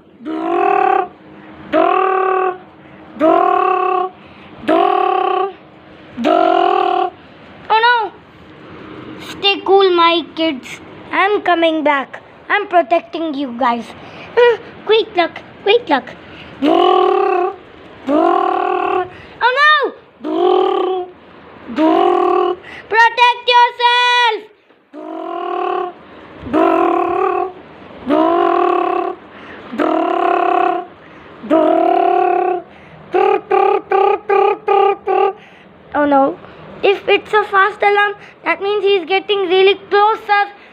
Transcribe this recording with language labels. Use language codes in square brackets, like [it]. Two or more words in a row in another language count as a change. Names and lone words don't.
[en] Brrr, brrr, brrr, brrr, brrr. Oh no! Stay cool, my kids. I'm coming back. I'm protecting you guys. Quick luck, quick luck. Brrr, brrr. Oh no! Brrr, brrr. Protect yourself! Brrr, brrr, brrr, brrr, brrr. Oh no. If it's a fast alarm, that means he's getting really closer.